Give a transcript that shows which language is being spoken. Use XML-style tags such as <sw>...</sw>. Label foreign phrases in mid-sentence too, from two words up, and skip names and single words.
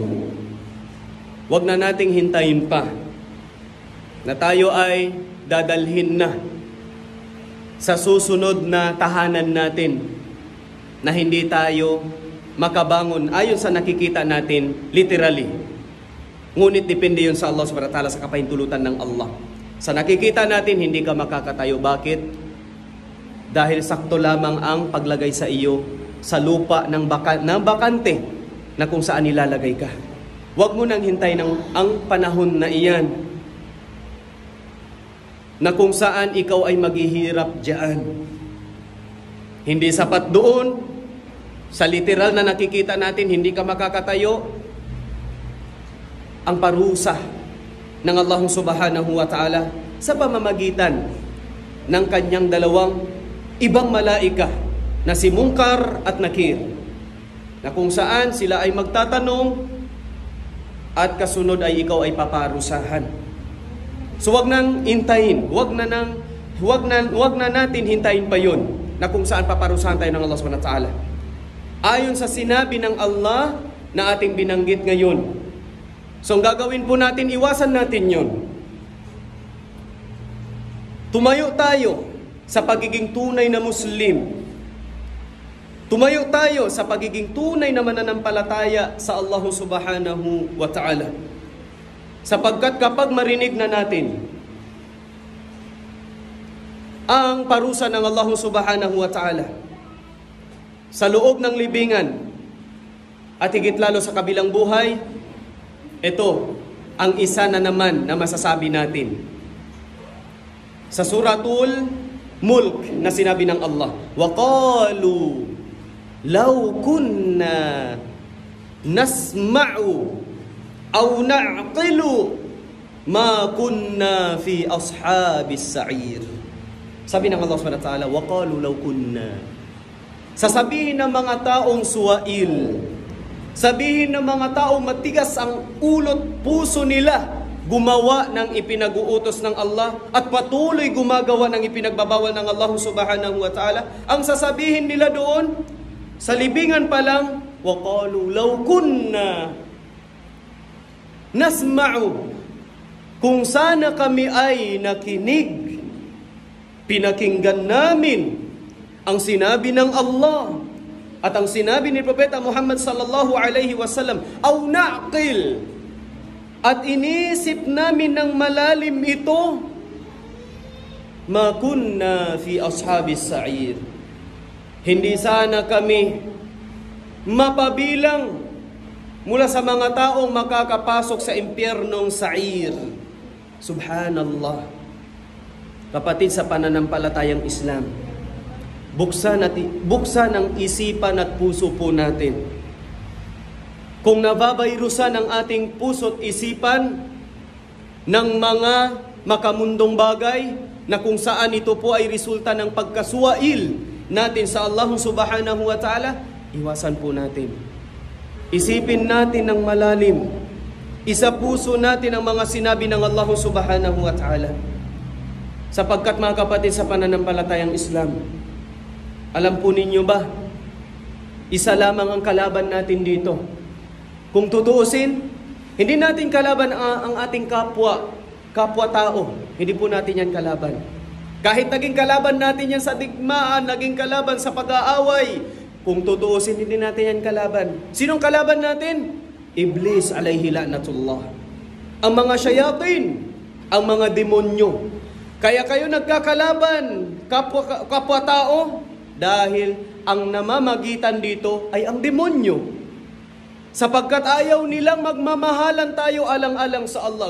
<tl>Wag na nating hintayin pa na tayo ay dadalhin na sa susunod na tahanan natin na hindi tayo makabangon ayon sa nakikita natin literally. Ngunit depende yun sa Allah</tl> <ar>سبحانه وتعالى,</ar> <tl>sa kapahintulutan ng Allah. Sa nakikita natin, hindi ka makakatayo. Bakit? Dahil sakto lamang ang paglagay sa iyo sa lupa ng bakante na kung saan nilalagay ka. Huwag mo nang hintay ang panahon na iyan na kung saan ikaw ay maghihirap diyan. Hindi sapat doon, sa literal na nakikita natin, hindi ka makakatayo. Ang parusa ng Allah</tl> <ar>سبحانه وتعالى</ar> <tl>sa pamamagitan ng kanyang dalawang ibang malaika na si Munkar at Nakir, na kung saan sila ay magtatanong at kasunod ay ikaw ay paparusahan. So wag nang hintayin, wag na natin hintayin pa yon na kung saan paparusahan tayo ng Allah</tl> <ar>سبحانه وتعالى.</ar> <tl>Ayon sa sinabi ng Allah na ating binanggit ngayon. So ang gagawin po natin, iwasan natin yon. Tumayo tayo sa pagiging tunay na Muslim. Tumayo tayo sa pagiging tunay na mananampalataya sa Allah</tl> <ar>سبحانه وتعالى.</ar> <tl>Sapagkat kapag marinig na natin ang parusa ng Allah</tl> <ar>سبحانه وتعالى</ar> <tl>sa loob ng libingan at higit lalo sa kabilang buhay, ito ang isa na naman na masasabi natin. Sa Suratul Mulk na sinabi ng Allah,</tl> <ar>وَقَالُوا لَوْ كُنَّا نَسْمَعُ أَوْ نَعْقِلُ مَا كُنَّا فِي أَصْحَابِ السَّعِيرِ.</ar> <tl>Sabi ng Allah</tl> <ar>سبحانه وتعالى, وَقَالُوا لَوْ كُنَّا.</ar> <tl>Sasabihin ng mga taong suwail, sabihin ng mga taong matigas ang ulot puso nila, gumawa ng ipinag-uutos ng Allah at patuloy gumagawa ng ipinagbabawal ng Allah</tl> <ar>سبحانه وتعالى.</ar> <tl>Ang sasabihin nila doon, sa libingan pa lang,</tl> <ar>وَقَالُوا لَوْ كُنَّا نَسْمَعُ.</ar> <tl>Kung sana kami ay nakinig, pinakinggan namin ang sinabi ng Allah at ang sinabi ni Propeta Muhammad</tl> <ar>صلى الله عليه وسلم, أو نعقل,</ar> <tl>at inisip namin ng malalim ito,</tl> <ar>ما كنا في أصحاب السعير.</ar> <tl>Hindi sana kami mapabilang mula sa mga taong makakapasok sa impyernong sa'ir. Subhanallah. Kapatid sa pananampalatayang Islam, buksan ang isipan at puso po natin. Kung nababayrusan ang ating puso at isipan ng mga makamundong bagay na kung saan ito po ay resulta ng pagkasuwail natin sa Allah</tl> <ar>سبحانه وتعالى,</ar> <tl>iwasan po natin. Isipin natin ng malalim. Isa puso natin ang mga sinabi ng Allah</tl> <ar>سبحانه وتعالى.</ar> <tl>Sapagkat mga kapatid sa pananampalatayang Islam, alam po ninyo ba, isa lamang ang kalaban natin dito. Kung tutuusin, hindi natin kalaban ang ating kapwa-tao. Hindi po natin yan kalaban. Kahit naging kalaban natin yan sa digmaan, naging kalaban sa pag-aaway, kung tutuusin, hindi natin yan kalaban. Sinong kalaban natin?</tl> <ar>إبليس عليه لعنة الله.</ar> <tl>Ang mga shayatin, ang mga demonyo. Kaya kayo nagkakalaban, kapwa-tao, dahil ang namamagitan dito ay ang demonyo. Sapagkat ayaw nilang magmamahalan tayo alang-alang sa Allah.</tl>